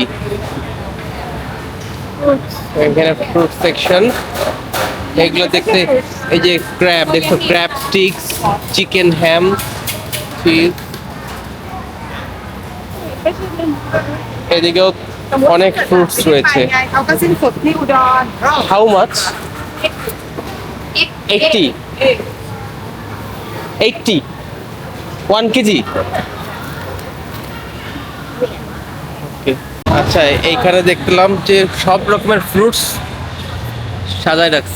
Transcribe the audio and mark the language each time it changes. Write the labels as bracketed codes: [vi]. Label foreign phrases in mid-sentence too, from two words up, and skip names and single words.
[bn] এখানে ফ্রুট সেকশন, এগুলো দেখতে, এই যে ক্র্যাব দেখছো, [en] crab sticks, chicken ham, [bn] চিজ। এদিকেও অনেক ফ্রুটস রয়েছে। [th] เขาก็สิ้นสุดที่อุดร [en] How much? 80 80 1 kg. [bn] ওকে, আচ্ছা এইখানে দেখলাম যে সব রকমের ফ্রুটস সাজায় রাখছে।